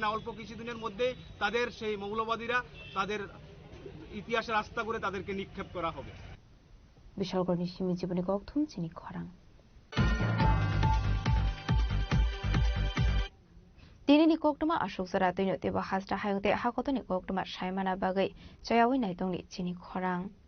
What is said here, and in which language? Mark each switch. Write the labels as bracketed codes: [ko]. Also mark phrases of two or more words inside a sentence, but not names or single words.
[bn] অল্প কিছুদিনের মধ্যেই তাদের সেই মৌলবাদীরা তাদের ইতিহাসের আস্থা করে তাদেরকে নিক্ষেপ করা হবে। [trp] বিশালগড় নিশিমি জীবনী ককথুম চিনি খরাং তিনি নিকোকটমা আশোক জরা তৈন তেবা হাসটা হায়তে হাকত নিকোকটমা সাইমানা বাগৈ চয়াওই নাইতংনি চিনি খরাং